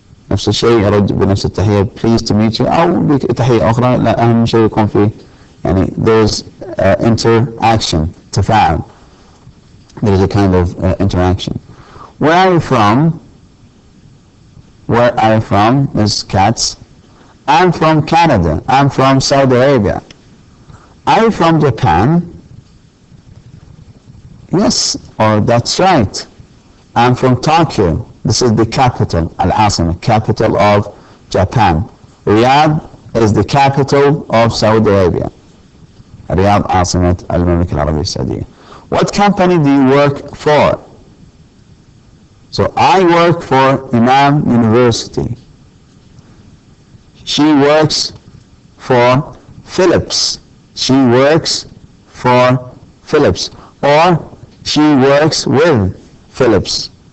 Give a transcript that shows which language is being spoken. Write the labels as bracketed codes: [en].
[ar] نفس الشيء يرد بنفس التحية [en] pleased to meet you [ar] أو بتحية أخرى. لا, أهم شيء يكون فيه يعني [en] there's interaction, [ar] تفاعل. [en] There is a kind of interaction. Where are you from? Where are you from, Ms. Katz? I'm from Canada. I'm from Saudi Arabia. Are you from Japan? Yes, that's right. I'm from Tokyo. This is the capital, [ar] العاصمة, [en] capital of Japan. Riyadh is the capital of Saudi Arabia. [ar] رياض عاصمة المملكة العربية السعودية. [en] What company do you work for? So I work for Imam University. She works for Philips. She works for Philips. Or she works with Philips.